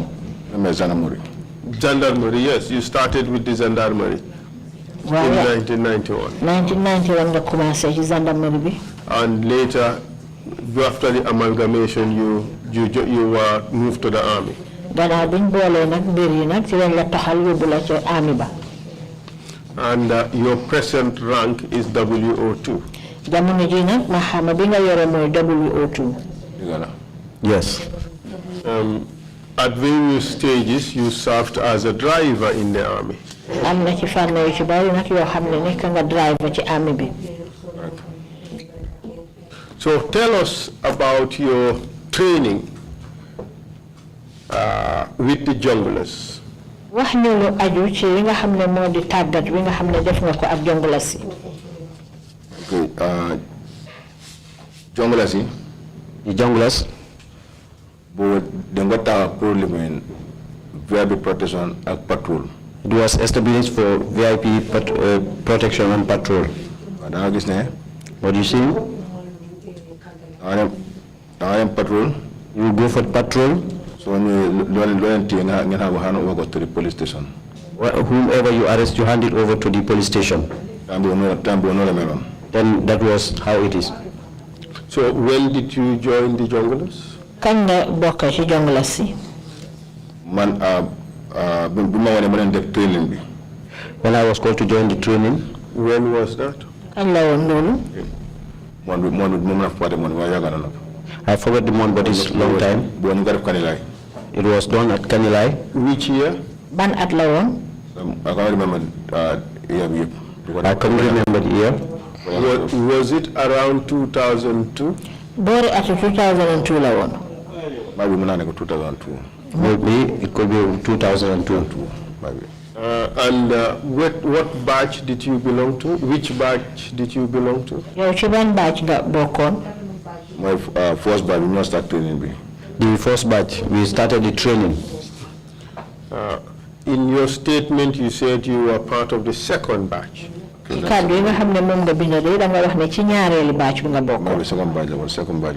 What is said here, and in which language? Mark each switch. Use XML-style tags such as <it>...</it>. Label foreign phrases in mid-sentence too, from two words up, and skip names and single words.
<en>Gendarmerie, yes, you started with the gendarmerie in 1991.</en> <wo>1991 nga commencé ci gendarmerie bi.</wo> <en>And later, after the amalgamation, you were moved to the army.</en> <wo>Gannaaw biñ boolee nag mbir yi nag ci lañ la taxal yóbbu la ci army ba.</wo> <en>And your present rank is WO2.</en> <wo>Jamono ji nag ma xama bi nga yore mooy WO2.</wo> <en>Yes. At various stages, you served as a driver in the army.</en> <wo>Am na ci fànn yu ci bari nag yoo xam ne nekk nga driver ci army bi.</wo> <en>So tell us about your training with the junglers.</en> <wo>wax ñu lu aju ci li nga xam ne moo di tàggat wi nga xam ne def nga ko ak jonglers yi.</wo> <en>Okay, junglers, the junglers, but they got a problem in VIP protection and patrol. It was established for VIP protection and patrol. What do you see? I am patrol. You go for patrol. So when you have to the police station. Whomever you arrest, you hand it over to the police station. Then that was how it is. So when did you join the junglers?</en> <wo>Kañ nga bokk ci jonglers yi? Man,</wo> <en>when I was called to join the training. When was that?</en> <wo>Kañ la woon loolu?</wo> <en>I forgot the month, but it's a long time. It was done at Kanilai. Which year?</en> <wo>Ban at la woon?</wo> <en>I can't remember year. I can't remember the year. Was it around 2002?</en> <wo>Boori at 2002 la woon.</wo> <en>Maybe 2002. Maybe it could be 2002. Maybe. And what batch did you belong to? Which batch did you belong to?</en> <wo>Yow ci ban batch nga bokkoon?</wo> <en>My first batch, we not start training. The first batch, we started the training. In your statement, you said you were part of the second batch.</en> <wo>Ci kàddu yi nga xam ne moom nga bind de da nga wax ne ci ñaareeli batch bi nga bokkoon.</wo> <en>Maybe second batch.</en>